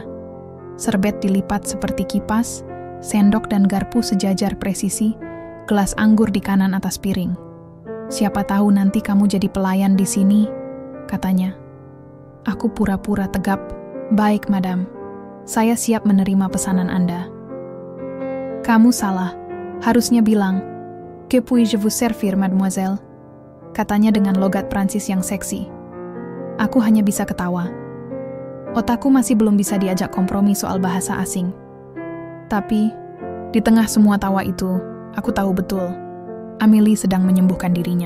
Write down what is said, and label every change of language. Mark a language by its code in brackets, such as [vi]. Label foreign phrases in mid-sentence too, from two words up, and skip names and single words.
[id] Serbet dilipat seperti kipas, sendok dan garpu sejajar presisi, gelas anggur di kanan atas piring. Siapa tahu nanti kamu jadi pelayan di sini, katanya. Aku pura-pura tegap. Baik, madam. Saya siap menerima pesanan Anda. Kamu salah. Harusnya bilang, [fr] "Que puis-je vous servir, mademoiselle?" [id] Katanya dengan logat Prancis yang seksi. Aku hanya bisa ketawa. Otakku masih belum bisa diajak kompromi soal bahasa asing. Tapi, di tengah semua tawa itu, aku tahu betul, Amelie sedang menyembuhkan dirinya.